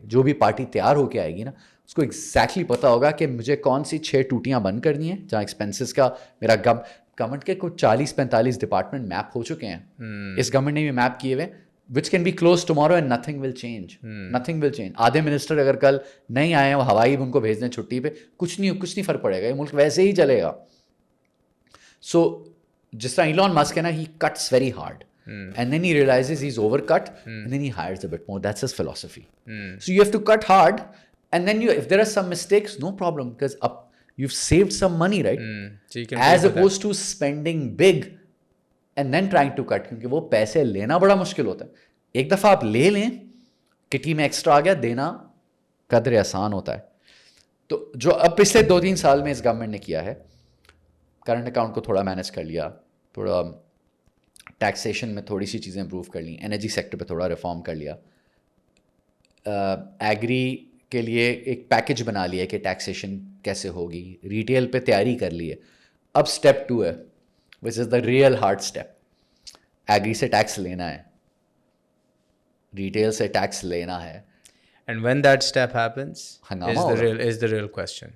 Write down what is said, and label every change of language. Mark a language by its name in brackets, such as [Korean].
[Hindi] जो भी पार्टी तैयार होके आएगी ना, उसको एग्जैक्टली पता होगा कि मुझे कौन सी 6 टूटियां बंद करनी है जहाँ एक्सपेंसेस का मेरा गवर्नमेंट के कुछ 40-45 डिपार्टमेंट मैप हो चुके हैं. इस गवर्नमेंट ने भी मैप किए हुए, [English] Which can be close tomorrow and nothing will change. [Hindi] आधे मिनिस्टर अगर कल नहीं आए, वो हवाई उनको भेज दें छुट्टी पे, कुछ नहीं फर्क पड़ेगा. ये मुल्क वैसे ही चलेगा. सो जिस तरह इलॉन मस्क है ना, [English] He cuts very hard. And then he realizes he's overcut, and then he hires a bit more. That's his philosophy. So you have to cut hard, and then if there are some mistakes, no problem, because you've saved some money, right? So you can as opposed to spending big and then trying to cut, [Hindi] क्योंकि वो पैसे लेना बड़ा मुश्किल होता है. एक दफ़ा आप ले लें, किटी में एक्स्ट्रा आ गया, देना कदर आसान होता है. तो जो अब पिछले 2-3 साल में इस गवर्नमेंट ने किया है, करंट अकाउंट को थोड़ा मैनेज कर लिया, थोड़ा टैक्सेशन में थोड़ी सी चीज़ें इंप्रूव कर ली, एनर्जी सेक्टर पे थोड़ा रिफॉर्म कर लिया, एग्री के लिए एक पैकेज बना लिया कि टैक्सेशन कैसे होगी, रिटेल पे तैयारी कर ली है. अब स्टेप 2 है, [English] Which is the real hard step. [Hindi] Agree से टैक्स लेना है, रिटेल से टैक्स लेना है. [English] And when that step happens is the real question.